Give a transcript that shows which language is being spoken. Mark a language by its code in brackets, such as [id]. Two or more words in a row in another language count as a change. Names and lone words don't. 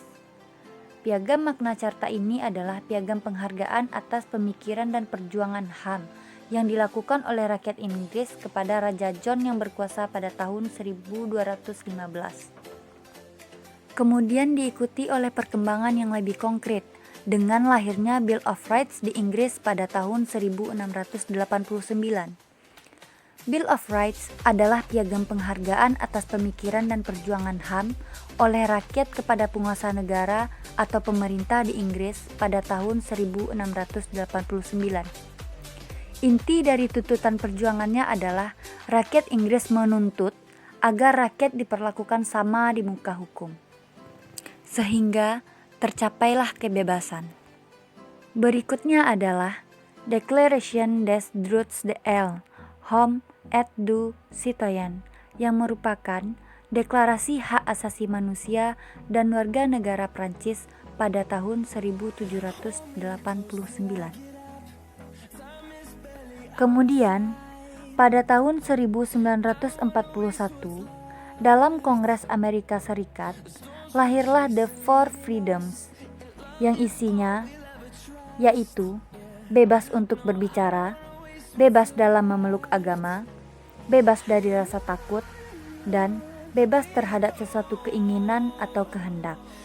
[id] Piagam Magna Carta ini adalah piagam penghargaan atas pemikiran dan perjuangan HAM yang dilakukan oleh rakyat Inggris kepada Raja John yang berkuasa pada tahun 1215. Kemudian diikuti oleh perkembangan yang lebih konkret dengan lahirnya Bill of Rights di Inggris pada tahun 1689. Bill of Rights adalah piagam penghargaan atas pemikiran dan perjuangan HAM oleh rakyat kepada penguasa negara atau pemerintah di Inggris pada tahun 1689. Inti dari tuntutan perjuangannya adalah rakyat Inggris menuntut agar rakyat diperlakukan sama di muka hukum, sehingga tercapailah kebebasan. Berikutnya adalah Declaration des Droits de l'Homme et du Citoyen yang merupakan deklarasi hak asasi manusia dan warga negara Prancis pada tahun 1789. Kemudian, pada tahun 1941, dalam Kongres Amerika Serikat, lahirlah The Four Freedoms, yang isinya yaitu bebas untuk berbicara, bebas dalam memeluk agama, bebas dari rasa takut, dan bebas terhadap sesuatu keinginan atau kehendak.